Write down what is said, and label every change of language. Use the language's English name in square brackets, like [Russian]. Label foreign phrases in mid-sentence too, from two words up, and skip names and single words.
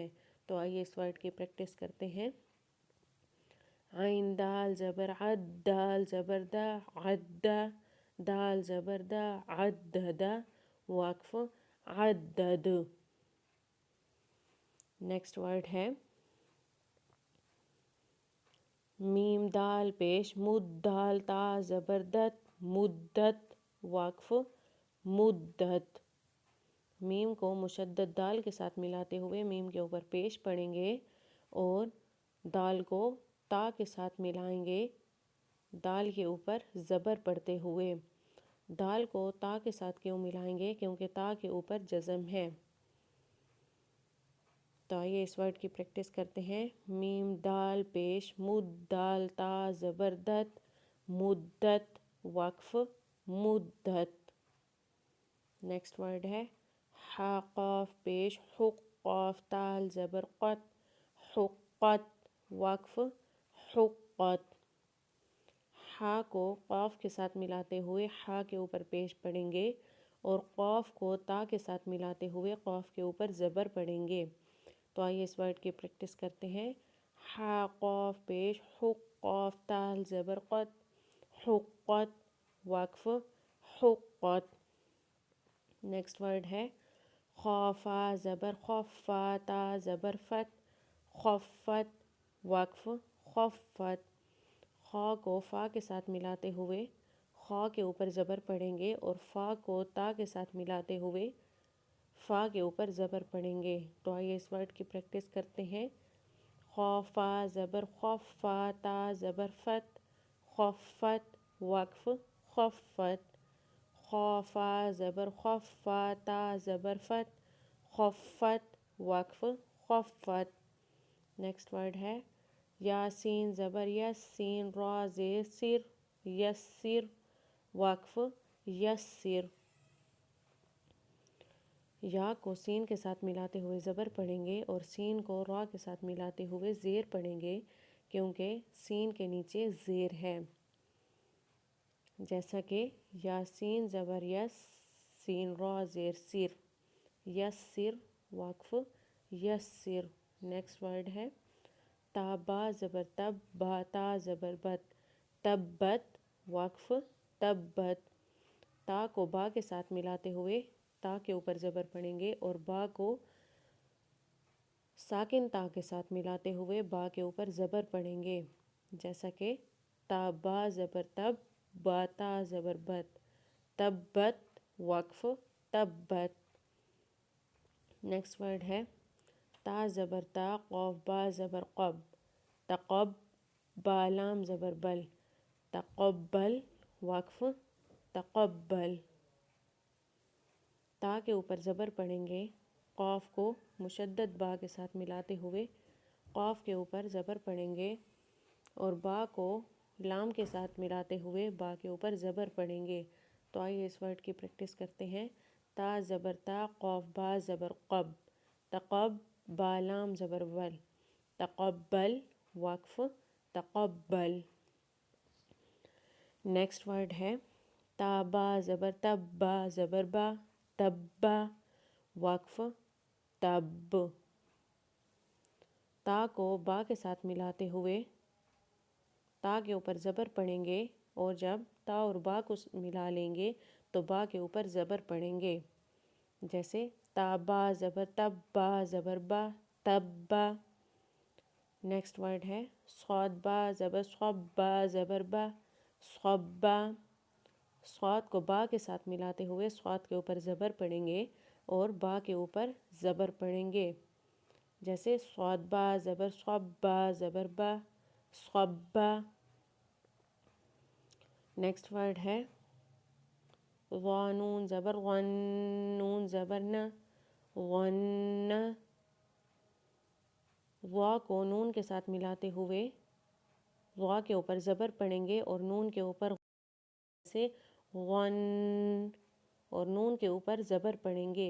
[Urdu] تو آئیے اس ورڈ کی پریکٹس کرتے ہیں. عین دال زبر عد دال زبر دا عدا دال زبر دا عددا وقف عدد. [English] next word [Urdu] ہے میم دال پیش مد دال تا زبردت مدت وقف مدت. میم کو مشدد دال کے ساتھ ملاتے ہوئے میم کے اوپر پیش پڑھیں گے اور دال کو تا کے ساتھ ملائیں گے دال کے اوپر زبر پڑھتے ہوئے. دال کو تا کے ساتھ کیوں ملائیں گے؟ کیونکہ تا کے اوپر جزم ہے. تو آئیے اس ورڈ کی پریکٹس کرتے ہیں. میم دال پیش مد دال تا زبردت مدت وقف مدت. [English] next word [Urdu] ہے ہا قاف پیش حق قاف تال زبر قت حقت وقف حقت. ہا کو قاف کے ساتھ ملاتے ہوئے ہا کے اوپر پیش پڑھیں گے اور قاف کو تا کے ساتھ ملاتے ہوئے قاف کے اوپر زبر پڑھیں گے. تو آئیے اس ورڈ کی پریکٹس کرتے ہیں. ہا قاف پیش حق قاف تال زبر قت حقت وقف حقت. [English] next word [Urdu] ہے خوفا زبر خفا تا زبر فت خفت وقف خفت. خا کو فا کے ساتھ ملاتے ہوئے خا کے اوپر زبر پڑھیں گے اور فا کو تا کے ساتھ ملاتے ہوئے فا کے اوپر زبر پڑھیں گے. تو آئیے اس ورڈ کی پریکٹس کرتے ہیں. خوفا زبر خفا تا زبر فت خفت وقف خفت. خوفا زبر خفا تا زبر فت خفت وقف خفت. [English] next word [Urdu] ہے یاسین زبر یس سین را زیر سر یسر وقف یسر. یا کو سین کے ساتھ ملاتے ہوئے زبر پڑھیں گے اور سین کو را کے ساتھ ملاتے ہوئے زیر پڑھیں گے کیونکہ سین کے نیچے زیر ہے. جیسا کہ یاسین زبر یس سین را زیر سر یسر وقف یسر. [English] next word [Urdu] ہے تابا زبر تب با تا زبر بت تبت وقف تبت. تا کو با کے ساتھ ملاتے ہوئے تا کے اوپر زبر پڑھیں گے اور با کو ساکن تا کے ساتھ ملاتے ہوئے با کے اوپر زبر پڑھیں گے. جیسا کہ تابا زبر تب با تا زبر بت تبت وقف تبت. [English] next word [Urdu] ہے تا زبر تا قاف با زبر قب تقب با لام زبر بل تقبل وقف تقبل. تا کے اوپر زبر پڑھیں گے قاف کو مشدد با کے ساتھ ملاتے ہوئے قاف کے اوپر زبر پڑھیں گے اور با کو لام کے ساتھ ملاتے ہوئے با کے اوپر زبر پڑھیں گے. تو آئیے اس ورڈ کی پریکٹس کرتے ہیں. تا زبر تا قاف با زبر قب تقب با لام زبر بل تقبل وقف تقبل. [English] next word [Urdu] ہے تا با زبر تب با زبر با تب، وقف تب. تا کو با کے ساتھ ملاتے ہوئے تا کے اوپر زبر پڑیں گے، اور جب تا اور با کو ملا لیں گے تو با کے اوپر زبر پڑیں گے. جیسے تابا زبر تب، با زبر با تب. [English] next word [Urdu] ہے صاد با زبر صب، با زبر با صب. صاد کو با کے ساتھ ملاتے ہوئے صاد کے اوپر زبر پڑیں گے اور با کے اوپر زبر پڑیں گے. جیسے صاد با زبر صب، با زبر با صب. [English] next word [Urdu] ہے غا نون زبر غن، نون زبر ن، غن. غا کو نون کے ساتھ ملاتے ہوئے غا کے اوپر زبر پڑیں گے اور نون کے اوپر سے غن، اور نون کے اوپر زبر پڑیں گے.